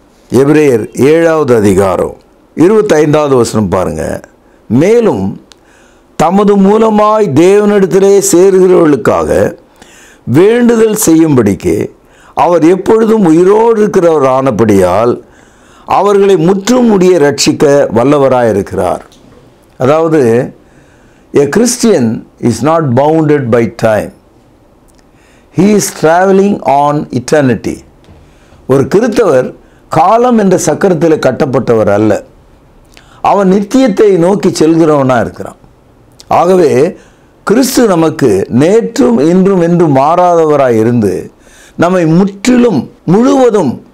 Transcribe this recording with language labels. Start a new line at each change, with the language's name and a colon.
Tamil: எபிரேயர் 7வது அதிகாரம் 25வது வசனம் பாருங்கள். மேலும் தமது மூலமாய் தேவனிடத்திலே சேருகிறவர்களுக்காக வேண்டுதல் செய்யும்படிக்கு அவர் எப்பொழுதும் உயிரோடு இருக்கிறவர் ஆனபடியால் அவர்களை முற்றும் முடிய ரட்சிக்க வல்லவராயிருக்கிறார். அதாவது
English: a Christian is not bounded by time. He is traveling on eternity.
Tamil: ஒரு கிறிஸ்தவர் காலம் என்ற சக்கரத்தில் கட்டப்பட்டவர் அல்ல, அவன் நித்தியத்தை நோக்கி செல்கிறவனாக இருக்கிறான். ஆகவே கிறிஸ்து நமக்கு நேற்றும் இன்றும் என்றும் மாறாதவராய் இருந்து நம்மை முற்றிலும் முழுவதும்